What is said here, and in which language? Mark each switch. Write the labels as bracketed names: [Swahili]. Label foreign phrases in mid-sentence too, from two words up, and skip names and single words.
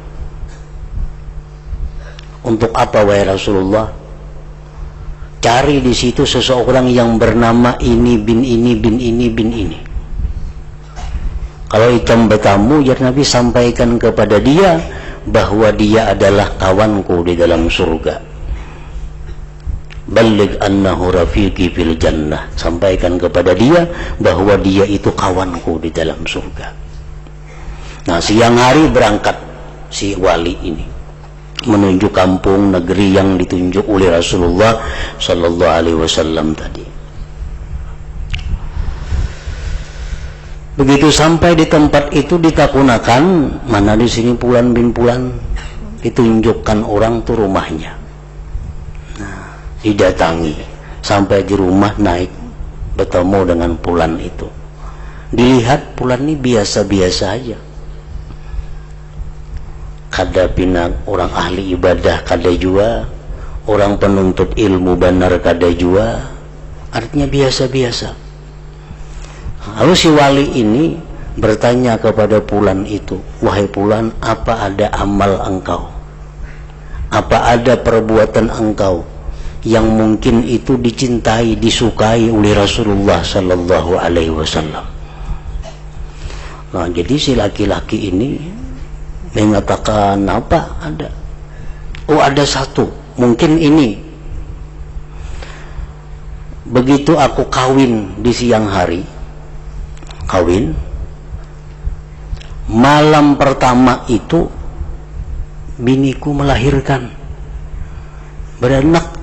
[Indonesian] Untuk apa wahai Rasulullah? Cari di situ seseorang yang bernama ini bin ini bin ini bin ini. Kalau hitam bertamu, ya Nabi sampaikan kepada dia bahwa dia adalah kawanku di dalam surga. [Arabic] بلغ أنه رفيقي في الجنة. [Indonesian] Sampaikan kepada dia bahwa dia itu kawanku di dalam surga. Nah, siang hari berangkat si wali ini menuju kampung negeri yang ditunjuk oleh Rasulullah [Arabic] صلى الله عليه وسلم [Indonesian] tadi. Begitu sampai di tempat itu ditakunakan, mana di sini Fulan bin Fulan, ditunjukkan orang tuh rumahnya. Nah, didatangi sampai di rumah, naik bertemu dengan Fulan itu. Dilihat Fulan ini biasa-biasa aja. [Banjar] Kada pinang orang ahli ibadah kada jua, orang penuntut ilmu benar kada jua, artinya biasa-biasa. [Indonesian] Lalu si wali ini bertanya kepada Fulan itu, wahai Fulan, apa ada amal engkau, apa ada perbuatan engkau yang mungkin itu dicintai, disukai oleh Rasulullah [Arabic] صلى الله عليه وسلم? [Indonesian] Nah, jadi si laki-laki ini mengatakan, apa ada? Oh, ada satu, mungkin ini. Begitu aku kawin di siang hari, malam pertama itu biniku melahirkan, beranak.